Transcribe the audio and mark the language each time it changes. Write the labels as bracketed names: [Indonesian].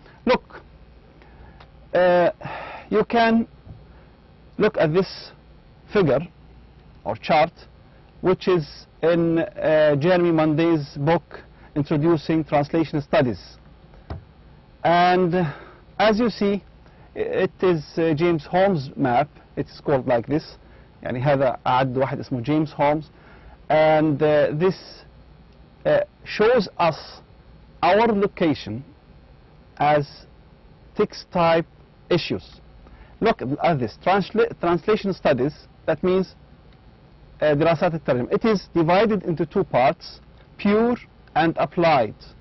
[English] Look, you can look at this figure or chart, which is in Jeremy Monday's book Introducing Translation Studies. And as you see, it is James Holmes' map. It's called like this. [Arabic] يعني هذا أعد واحد اسمه James Holmes. [English] And this shows us our location as text type issues. Look at this, translation studies, that means [Arabic] دراسات الترجمة. [English] It is divided into two parts, pure and applied.